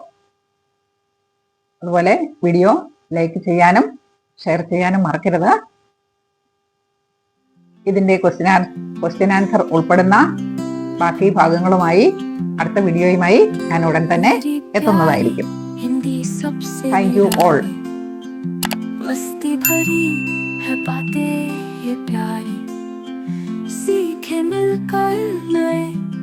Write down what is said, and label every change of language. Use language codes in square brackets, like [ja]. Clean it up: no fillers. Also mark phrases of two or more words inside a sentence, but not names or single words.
[ml] അതുപോലെ വീഡിയോ ലൈക്ക് ചെയ്യാനും ഷെയർ ചെയ്യാനും മറക്കരുത്. ഇതിന്റെ [en] question answer [ml] ഉൾപ്പെടുന്ന ബാക്കി ഭാഗങ്ങളുമായി അടുത്ത വീഡിയോയുമായി ഞാൻ ഉടൻ തന്നെ എത്തുന്നതായിരിക്കും. [hi] हिंदी सबसे [en] thank you all. [hi] मस्ती भरी है बातें ये प्यारी, सीखे मिलकर नए